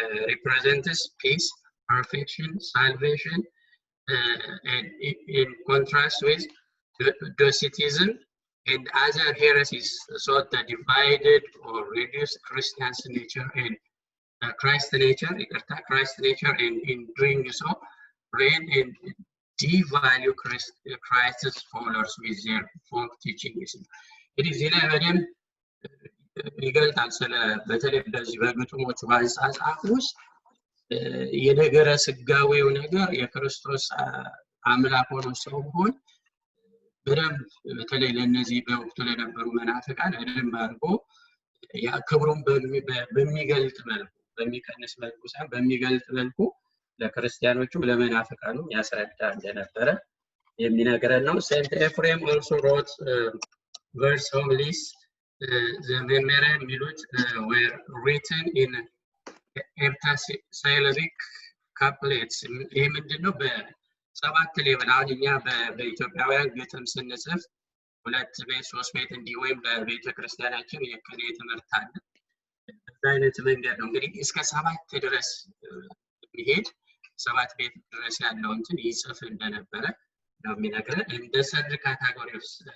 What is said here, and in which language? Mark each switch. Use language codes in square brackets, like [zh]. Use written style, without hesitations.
[en] represents peace, perfection, salvation, and in contrast with Docetism and other heresies sought the divided or reduced Christian's nature and Christ's nature, and in doing so, reign and devalue Christ's followers with their folk teachings. It is in [am] ይገልጣል ስለ በተለይ በዚህ በግጥሞቹ በአጻጻፍ ውስጥ የነገረ ስጋዌው ነገር የክርስቶስ አምላክ ሆኖ ሰው መሆን በደንብ በተለይ ለነዚህ በወቅቱ ለነበሩ መናፍቃን በደንብ አድርጎ ያ ክብሩን በሚገልጥ መልኩ በሚቀንስ መልኩ ሳይሆን በሚገልጥ መልኩ ለክርስቲያኖቹ ለመናፍቃኑ ያስረዳ እንደነበረ የሚነግረን ነው። [en] Saint Ephraim also wrote verse homilies. The memorial milut were written in heptasyllabic couplets. [am] ይህ ምንድነው? በሰባት ሌቭል አሁን እኛ በኢትዮጵያውያን ግጥም ስንጽፍ 2 ቤት 3 ቤት እንዲህ ወይም በቤተ ክርስቲያናችን የቅኔ ትምህርት አለ። በዛ አይነት መንገድ ነው እንግዲህ እስከ 7 ድረስ ይሄድ 7 ቤት ድረስ ያለው እንትን ይጽፍ እንደነበረ ነው የሚነግረን። እንደ ሰድ ካታጎሪ ኦፍ